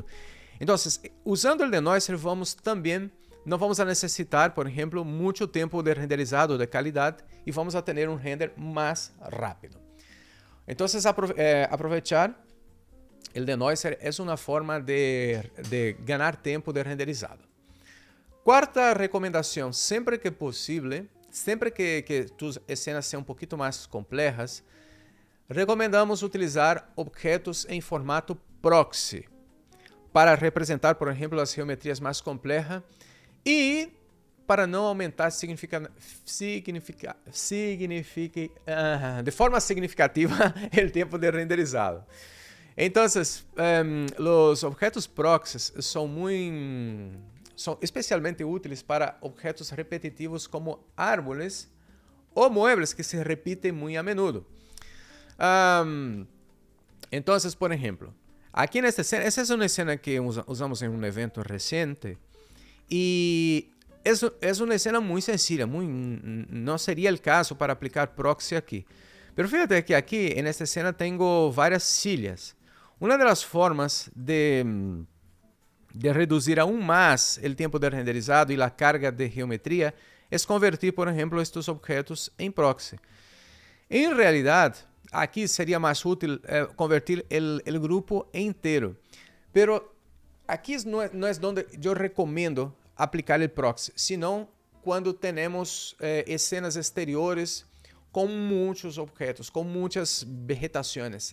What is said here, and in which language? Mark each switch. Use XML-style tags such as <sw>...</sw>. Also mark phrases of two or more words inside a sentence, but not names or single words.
<es>Entonces, usando el denoiser no vamos a necesitar, por ejemplo, mucho tiempo de renderizado de calidad y vamos a tener un render más rápido. Entonces, aprovechar el denoiser es una forma de ganar tiempo de renderizado. Cuarta recomendación, siempre que posible,</es> <pt>sempre que</pt> <es>tus escenas</es> <pt>sejam um pouquinho mais complejas, recomendamos utilizar objetos em formato proxy para representar, por exemplo, as geometrias mais complejas e para não aumentar de forma significativa o tempo de renderizado. Então, os objetos proxies são especialmente úteis para objetos repetitivos como árboles ou muebles</pt> <es>que se repiten</es> <pt>muito</pt> <es>a menudo.</es> <pt>Então, por exemplo, aqui nesta escena, essa é uma escena que usamos em um evento recente e é uma escena muito sencilla, não seria o caso para aplicar proxy aqui.</pt> <es>Pero fíjate que</es> <pt>aqui, nesta escena, tenho várias silhas. Uma das formas de reduzir</pt> <es>aún más el tiempo de renderizado y la carga de geometría es convertir, por ejemplo, estos objetos en proxy. En realidad, aquí sería más útil convertir el grupo entero. Pero aquí no es donde yo recomiendo aplicar el proxy, sino cuando tenemos escenas exteriores con muchos objetos, con muchas vegetaciones.</es>